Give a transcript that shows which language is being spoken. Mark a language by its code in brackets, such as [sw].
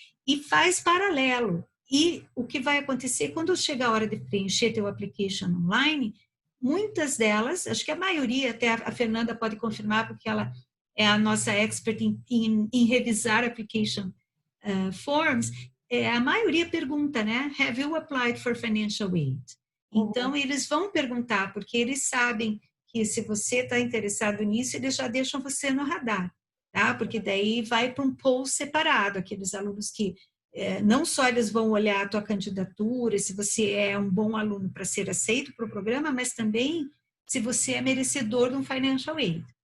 [pt] E faz paralelo. E o que vai acontecer quando chega a hora de preencher teu application online, muitas delas, acho que a maioria, até a Fernanda pode confirmar, porque ela é a nossa expert em revisar application forms, a maioria pergunta, né? [en] Have you applied for financial aid? [pt] Então, eles vão perguntar, porque eles sabem que se você está interessado nisso, eles já deixam você no radar, tá? Porque daí vai para um pool separado, aqueles alunos que não só eles vão olhar a tua candidatura, se você é um bom aluno para ser aceito para o programa, mas também se você é merecedor de um financial aid.